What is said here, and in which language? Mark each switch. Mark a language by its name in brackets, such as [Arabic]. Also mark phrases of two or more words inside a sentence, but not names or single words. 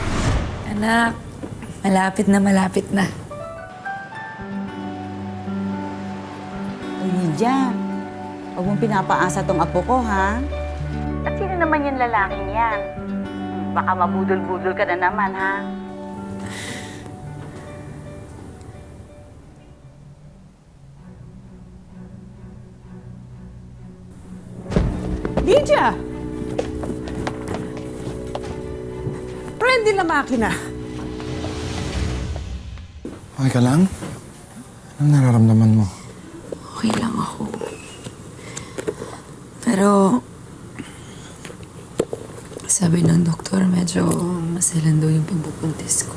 [Filipino] Anak, malapit na. Lydia, huwag mong pinapaasa tong apo ko, ha? At sino naman yung lalaking yan? Baka mabudol-budol ka na naman, ha? Lydia! [Italian] Prendi la makina. [Filipino] Okay ka lang? Anong nararamdaman mo? Okay lang ako. Pero, sabi ng doktor, medyo maselan daw yung pagbubuntis ko.